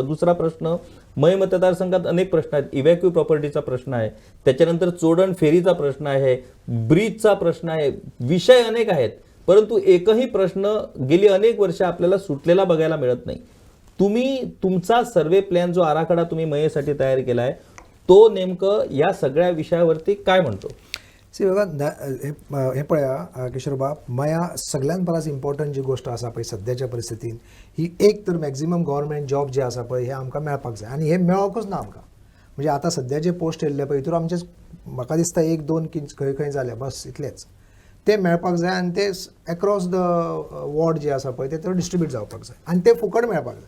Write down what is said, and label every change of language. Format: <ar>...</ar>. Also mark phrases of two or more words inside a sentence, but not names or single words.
<mr>दुसरा प्रश्न, मये मतदारसंघात अनेक प्रश्न आहेत. इव्हॅक्यू प्रॉपर्टीचा प्रश्न आहे, त्याच्यानंतर चोडण फेरीचा प्रश्न आहे, ब्रिजचा प्रश्न आहे, विषय अनेक आहेत, परंतु एकही प्रश्न गेली अनेक वर्ष आपल्याला सुटलेला बघायला मिळत नाही. तुम्ही तुमचा सर्वे प्लॅन जो आराखडा तुम्ही मयेसाठी तयार केलाय तो नेमकं या सगळ्या विषयावरती काय म्हणतो?</mr> <kok>सी बघा हे पळया किशोरबाब मया सगळ्यान परस इम्पॉर्टंट जी गोष्ट आसा पळय सद्याच्या परिस्थितीन ही एक तर</kok> <en>maximum government job</en> <kok>जे आसा पळय हे आमकां मेळपाक जाय आनी हे मेळोकूच ना आमकां. म्हणजे आतां सध्या जे पोस्ट येयल्ले पळय हितूर आमचे म्हाका दिसता 1-2 खंय खंय जाले बस इतलेच. ते मेळपाक जाय आनी ते</kok> <en>across the ward</en> <kok>जे आसा पळय ते डिस्ट्रिब्यूट जावपाक जाय आनी ते फुकट मेळपाक जाय.</kok>